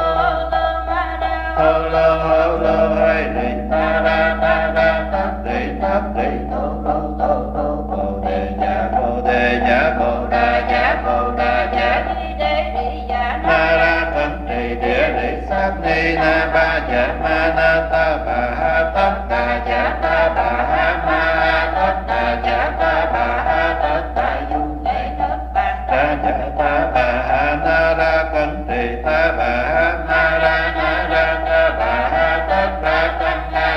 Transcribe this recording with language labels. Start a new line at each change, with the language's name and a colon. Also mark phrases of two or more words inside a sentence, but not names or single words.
Vietnamese: lô hay đi ta ra tất đi tô bồ đề dạ bồ đà dạ na ra cẩn trì địa lý sát ni na ba dạ ma na ta bà ha tất ta dạ ta bà ha ma tất ta dạ ta bà ha tất ta du ta dạ ta bà ha na ra cẩn trì ta bà ha na ra ta bà ha tất ra tăng na